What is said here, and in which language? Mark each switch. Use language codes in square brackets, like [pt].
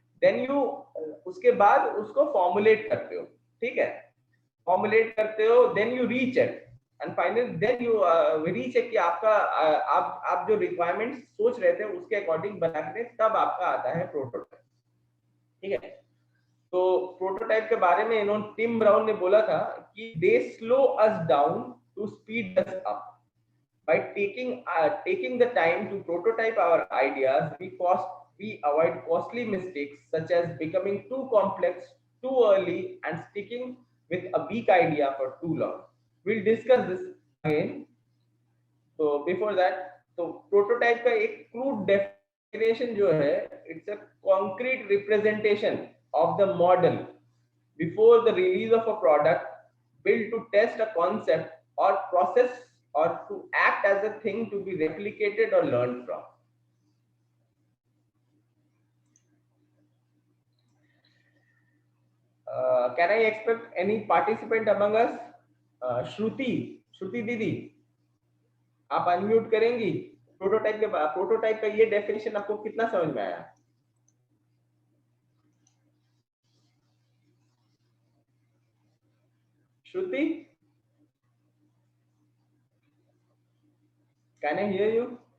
[en] then you [hi] उसके बाद उसको फॉर्मुलेट करते हो, ठीक है, फॉर्मुलेट करते हो, [en] then you recheck and final then you recheck [hi] कि आपका आप जो रिक्वायरमेंट सोच रहे थे उसके अकॉर्डिंग बनाने, तब आपका आता है प्रोटोटाइप, ठीक है। तो प्रोटोटाइप के बारे में इन्होंने, टिम ब्राउन ने बोला था कि [en] They slow us down to speed us up. By taking the time to prototype our ideas, we avoid costly mistakes such as becoming too complex too early and sticking with a weak idea for too long. We'll discuss this again. So before that, [hi] तो [en] prototype [hi] का एक [en] crude definition [hi] जो है, [en] it's a concrete representation of the model before the release of a product, built to test a concept or process or to act as a thing to be replicated or learned from. Can I expect any participant among us? [hi] Shruti दीदी, आप unmute करेंगी? Prototype का ये definition आपको कितना समझ में आया? [en] Shruti, can I hear you?